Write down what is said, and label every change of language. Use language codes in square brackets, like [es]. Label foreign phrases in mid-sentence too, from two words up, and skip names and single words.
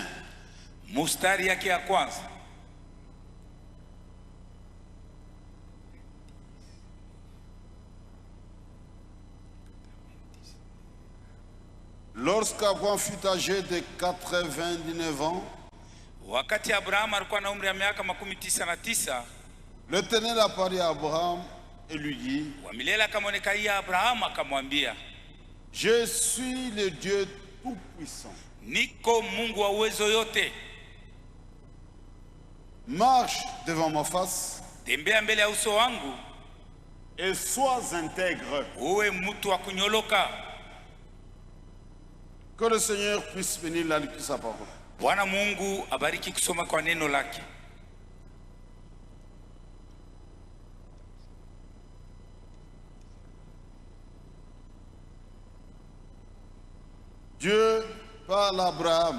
[sw] Mustari yake ya kwanza. [fr] Lorsqu'Abraham fut âgé de 99 ans, [sw] Wakati Abrahamu alikuwa na umri ya miaka 99, [fr] l'Éternel apparut à Abraham et lui dit, [sw] wa milele akamwonekania Abrahamu akamwambia, [fr] je suis le Dieu tout-puissant. [sw] niko Mungu wa uwezo yote. [fr] Marche devant ma face [sw] Tembea mbele ya uso wangu, [fr] et sois intègre. [sw] uwe mtu wa kunyoloka. [fr] Que le Seigneur puisse bénir la lecture de sa parole. [sw] Bwana Mungu abariki kusoma kwa neno lake. [fr] Dieu parle à Abraham.